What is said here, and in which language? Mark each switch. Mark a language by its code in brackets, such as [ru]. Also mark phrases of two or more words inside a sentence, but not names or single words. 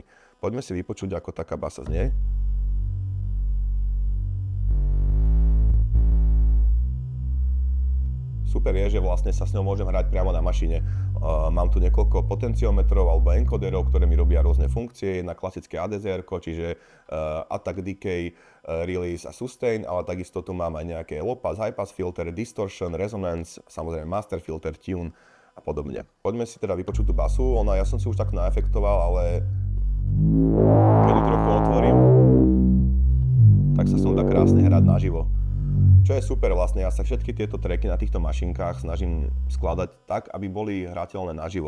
[sk] Poďme si vypočuť, ako taká basa znie. Super je, že vlastne sa s ňou môžem hrať priamo na mašine. Mám tu niekoľko potenciometrov alebo encoderov, ktoré mi robia rôzne funkcie. Jedna klasické ADZR, čiže [en] attack, decay, release [sk] a sustain, ale takisto tu mám aj nejaké [en] low pass, high pass filter, distortion, resonance, [sk] samozrejme [en] master filter, tune [sk] a podobne. Poďme si teda vypočuť tú basu. Ja som si už tak naefektoval, ale keď ju trochu otvorím, tak sa s ňou dá krásne hrať naživo. Čo je super vlastne, ja sa všetky tieto tracky na týchto mašinkách snažím skladať tak, aby boli hrateľné naživo.